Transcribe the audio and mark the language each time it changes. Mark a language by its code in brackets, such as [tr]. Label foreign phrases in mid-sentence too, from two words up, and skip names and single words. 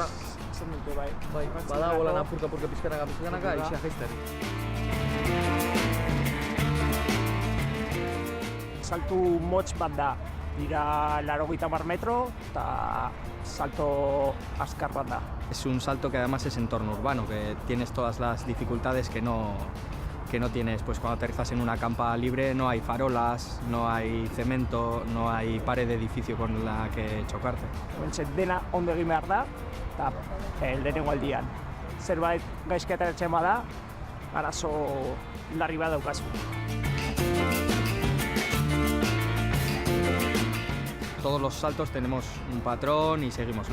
[eu] Esan dute, bai. Bada, holan apurka pizkanaka, aixea jaizteri. Saltu motz bat da, dira 80 metro eta salto azkar bat da. [es] Es un salto que además es entorno urbano, que tienes todas las dificultades que no tienes pues cuando aterrizas en una campa libre. No hay farolas, no hay cemento, no hay pared de edificio con la que chocarte. [eu] Dena ondo egin behar da, eta lehenengo aldian. Zerbait gaizki ateratzen bada, arazo larri bat daukazu. [es] Todos los saltos tenemos un patrón y seguimos.